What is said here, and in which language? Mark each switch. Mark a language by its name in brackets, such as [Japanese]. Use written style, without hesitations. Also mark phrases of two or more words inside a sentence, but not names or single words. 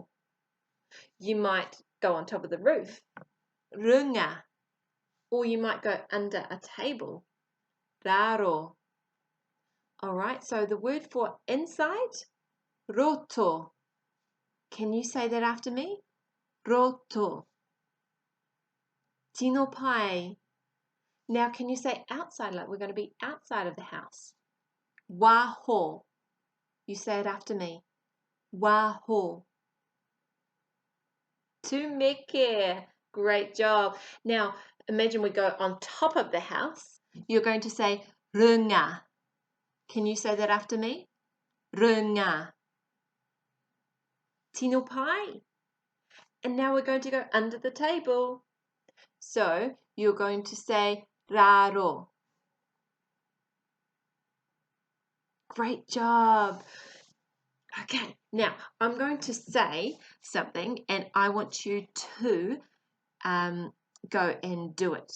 [English] You might go on top of the roof. Runga. Or you might go under a table. Raro. Alright, so the word for inside, roto. Can you say that after me? [Māori] Roto. Tino pai. [English] Now can you say outside, like we're going to be outside of the house? Waho. You say it after me. [Māori] Waho. Tumeke. [English] Great job. Now imagine we go on top of the house. You're going to say runga. Can you say that after me? [Māori] Runga. Tino pai. [English] And now we're going to go under the table. So you're going to say raro. Great job. Okay, now I'm going to say something and I want you to go and do it.